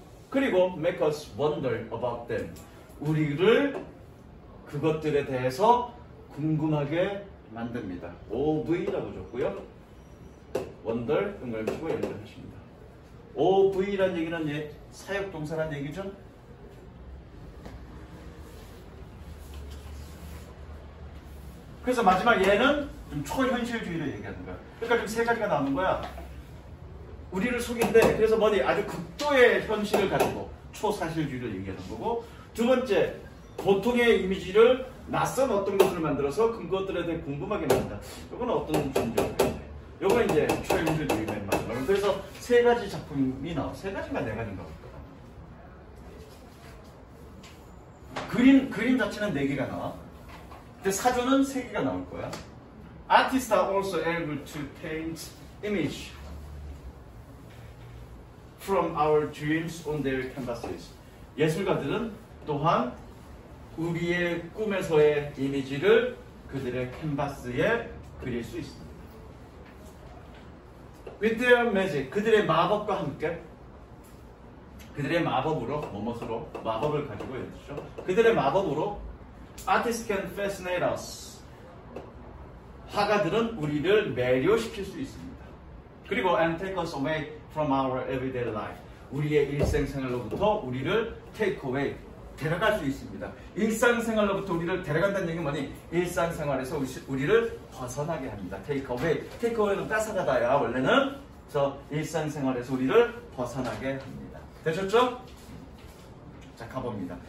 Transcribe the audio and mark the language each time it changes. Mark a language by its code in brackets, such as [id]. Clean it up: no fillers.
[en] 그리고 make us wonder about them. [ko] 우리를 그것들에 대해서 궁금하게 만듭니다. OV라고 줬고요. wonder, 동그라미 치고 연결하십니다. OV란 얘기는 사역동사란 얘기죠. 그래서 마지막 얘는 좀 초현실주의를 얘기하는 거야. 그러니까 지금 세 가지가 나오는 거야. 우리를 속인데, 그래서 뭐니? 아주 극도의 현실을 가지고 초사실주의를 얘기하는 거고, 두 번째, 보통의 이미지를 낯선 어떤 것을 만들어서 그것들에 대해 궁금하게 만든다. 이건 어떤 존재인가요? 이건 이제 초현실주의 맨 마지막. 그래서 세 가지 작품이 나와. 세 가지가 네 가지인가 보다. 그림 자체는 네 개가 나와. 근데 사조는 세 개가 나올 거야. [en] Artists are also able to paint image from our dreams on their canvases. [ko] 예술가들은 또한 우리의 꿈에서의 이미지를 그들의 캔버스에 그릴 수 있습니다. [en] with their magic. [ko] 그들의 마법과 함께. 그들의 마법으로, 뭐뭇으로 마법을 가지고 있죠. 그들의 마법으로 [en] artists can fascinate us. [ko] 화가들은 우리를 매료시킬 수 있습니다. [en] 그리고 and take us away from our everyday life. [ko] 우리의 일상생활로부터 우리를 [en] take away, [ko] 데려갈 수 있습니다. 일상생활로부터 우리를 데려간다는 얘기는 뭐니? 일상생활에서 우리를 벗어나게 합니다. [en] take away. take away [ko] 는 뺏어가다야. 원래는 저 일상생활에서 우리를 벗어나게 합니다. 되셨죠? 자, 가봅니다.